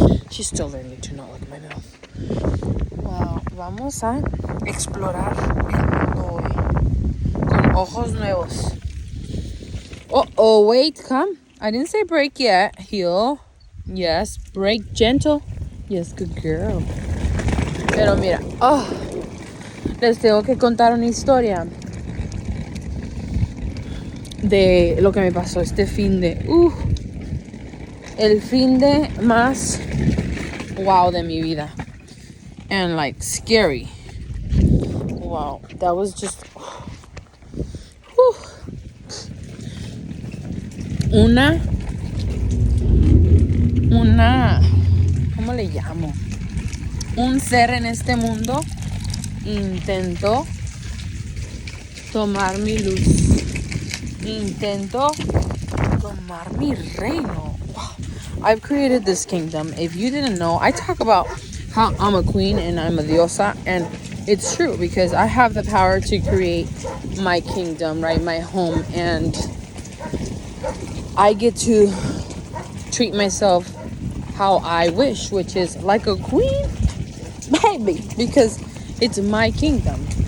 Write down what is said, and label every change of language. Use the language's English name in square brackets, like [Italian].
[English] She's still learning to not lick my mouth. Wow. [Spanish] Vamos a explorar el mundo hoy. Con ojos nuevos. Uh-oh. [English] Wait, come. I didn't say break yet. Heel. Yes. Break gentle. Yes, good girl. [Spanish] Pero mira, les tengo que contar una historia de lo que me pasó este fin de... el fin de más wow de mi vida. [English] And scary. Wow, that was just... [Spanish] Una... ¿Cómo le llamo? Un ser en este mundo intentó tomar mi luz. Intentó tomar mi reino. Wow. [English] I've created this kingdom. If you didn't know, I talk about how I'm a queen and I'm a diosa, and it's true because I have the power to create my kingdom, right? My home, and I get to treat myself how I wish, which is like a queen, baby, because it's my kingdom.